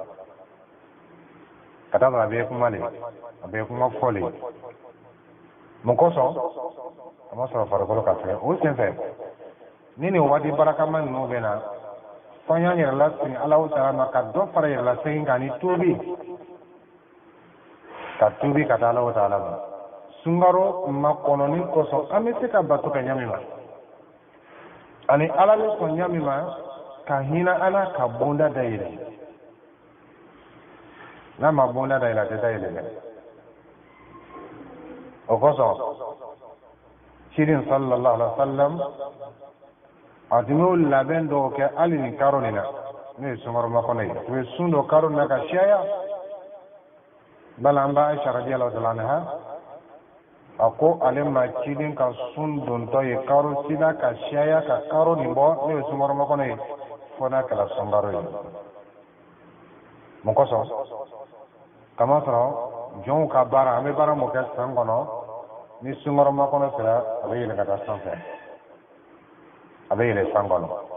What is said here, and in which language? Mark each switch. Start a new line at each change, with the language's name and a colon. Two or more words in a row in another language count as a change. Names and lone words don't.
Bambara: ka taa sɔrɔ a bɛ kuma le a bɛ kuma fɔ le mun kosɔn a ma sɔrɔ farikolo ka fɛ o senfɛ ni nin waati barakama ninnu bɛ na fɔ an y'an yɛrɛ lasegin Alahu Taala ma ka dɔ fara yɛrɛ lasegin kan ni tuubi ka tuubi ka taa Alahu Taala ma sunkaro makɔnɔni kosɔn an bɛ se ka bato kɛ ɲami ma ani Ala bɛ sɔn ɲami ma ka hinɛ Ala ka bonda dayɛlɛ n'a ma bonda dayɛlɛ a tɛ dayɛlɛ dɛ o kosɔn cirin
Arabic: صلى الله عليه وسلم
Bambara: a tun y'o labɛn dɔw kɛ hali nin karo nin na n'o ye sunkaro makɔnɔ ye u ye sun dɔ karo nin na ka caya bala an b'a Aisha
Arabic: رضي الله تعالى عنها
Bambara: a ko ale ma cilen ka sun dontɔ ye karo sida ka caya ka karo nin bɔ n'o ye sunkaro makɔnɔ ye fo n'a kɛra sunkaro ye mun kosɔn kama sɔrɔ jɔnw ka baara an bɛ baara mun kɛ san kɔnɔ ni sunkaro makɔnɔ sera a bɛ yɛlɛ ka taa sanfɛ a bɛ yɛlɛ san kɔnɔ